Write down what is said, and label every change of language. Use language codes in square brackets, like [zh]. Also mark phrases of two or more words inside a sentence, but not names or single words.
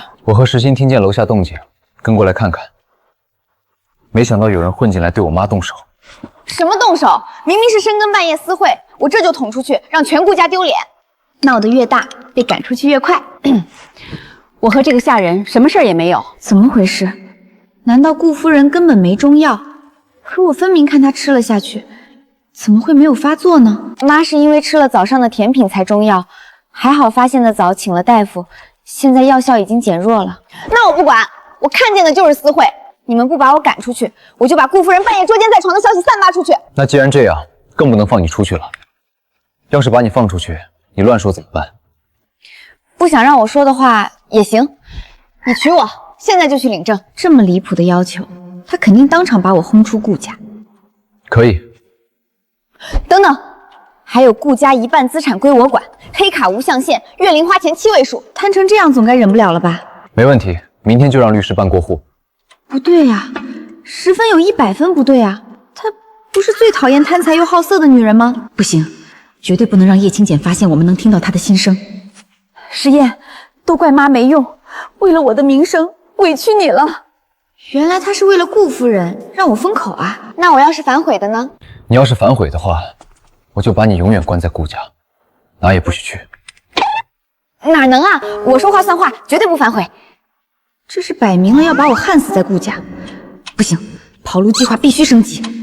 [zh] 我和石心聽見樓下動靜，跟過來看看。沒想到有人混進來對我媽動手。什麼動手？明明是深更半夜私會，我這就捅出去，讓全顧家丟臉。鬧得越大，被趕出去越快。我和這個下人什麼事兒也沒有。怎麼回事？難道顧夫人根本沒中藥？可我分明看她吃了下去，怎麼會沒有發作呢？媽是因為吃了早上的甜品才中藥，還好發現的早，請了大夫，現在藥效已經減弱了。那我不管，我看見的就是私會。你們不把我趕出去，我就把顧夫人半夜捉奸在床的消息散發出去。那既然這樣，更不能放你出去了。要是把你放出去，你亂說怎麼辦？不想讓我說的話也行，你娶我，現在就去領證。這麼離譜的要求，他肯定當場把我轟出顧家。可以。等等，還有顧家一半資產歸我管，黑卡無象限，月零花錢7位數，貪成這樣總該忍不了了吧？沒問題，明天就讓律師辦過戶。不對呀，10分有100分不對啊！她不是最討厭貪財又好色的女人嗎？不行，絕對不能讓葉青簡發現我們能聽到她的心聲。時宴，都怪媽沒用，為了我的名聲，委屈你了。原來她是為了顧夫人讓我封口啊！那我要是反悔的呢？你要是反悔的話，我就把你永遠關在顧家，哪也不許去。哪能啊！我說話算話，絕对不反悔。這是擺明了要把我焊死在顧家，不行，跑路計劃必須升級。